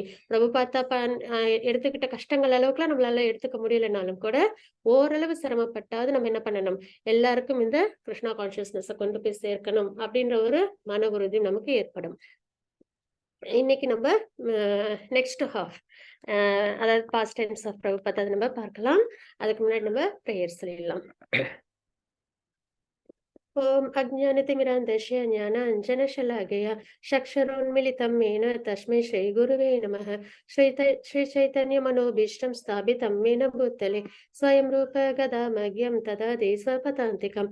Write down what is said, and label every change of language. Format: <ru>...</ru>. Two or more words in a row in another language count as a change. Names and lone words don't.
<ta>பிரபுபாதா எடுத்துக்கிட்ட கஷ்டங்கள் அளவுக்குலாம் நம்மளால எடுத்துக்க முடியலனாலும் கூட, ஓரளவு சிரமப்பட்டாவது நம்ம என்ன பண்ணணும்? எல்லாருக்கும் இந்த கிருஷ்ணா கான்ஷியஸ்னஸ கொண்டு போய் சேர்க்கணும். அப்படின்ற ஒரு மன உறுதி நமக்கு ஏற்படும். இன்னைக்கு நம்ம</ta> <en>next half</en> <ta>அதாவது</ta> <en>past tense of</en> <ta>பிரபுபாதா அத நம்ம பார்க்கலாம். அதுக்கு முன்னாடி நம்ம பிரேயர் சொல்லிடலாம்.</ta> <sa>ॐ अज्ञानतिमिरान्धस्य ज्ञानाञ्जनशलाकया चक्षुरुन्मिलितं येन तस्मै श्रीगुरुवे नमः। श्रीचैतन्यमनोभीष्टं स्थापितं येन भूतले स्वयं रूप गदामह्यं ददाति स्वपदान्तिकं।</sa>